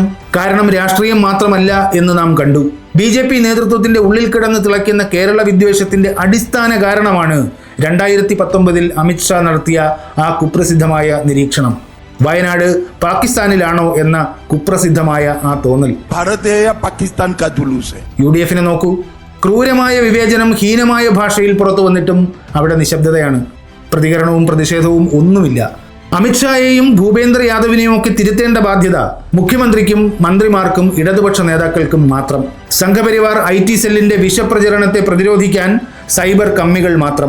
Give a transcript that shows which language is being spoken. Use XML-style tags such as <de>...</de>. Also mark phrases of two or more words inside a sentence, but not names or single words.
<ml>കാരണം രാഷ്ട്രീയം മാത്രമല്ല എന്ന് നാം കണ്ടു. BJP നേതൃത്വത്തിന്റെ ഉള്ളിൽ കിടന്ന് തിളയ്ക്കുന്ന കേരള വിദ്വേഷത്തിന്റെ അടിസ്ഥാന കാരണമാണ് 2019 അമിത്ഷാ നടത്തിയ ആ കുപ്രസിദ്ധമായ നിരീക്ഷണം. വയനാട് പാകിസ്ഥാനിലാണോ എന്ന കുപ്രസിദ്ധമായ ആ തോന്നൽ.</ml> <hi>भारत है या पाकिस्तान का जुलूस है?</hi> <ml>UDFനെ നോക്കൂ. ക്രൂരമായ വിവേചനം ഹീനമായ ഭാഷയിൽ പുറത്തു വന്നിട്ടും അവിടെ നിശബ്ദതയാണ്. പ്രതികരണവും പ്രതിഷേധവും ഒന്നുമില്ല. അമിത്ഷായെയും ഭൂപേന്ദ്ര യാദവിനെയും ഒക്കെ തിരുത്തേണ്ട ബാധ്യത മുഖ്യമന്ത്രിക്കും മന്ത്രിമാർക്കും ഇടതുപക്ഷ നേതാക്കൾക്കും മാത്രം. സംഘപരിവാർ IT സെല്ലിന്റെ വിഷപ്രചരണത്തെ പ്രതിരോധിക്കാൻ സൈബർ കമ്മികൾ മാത്രം.</ml>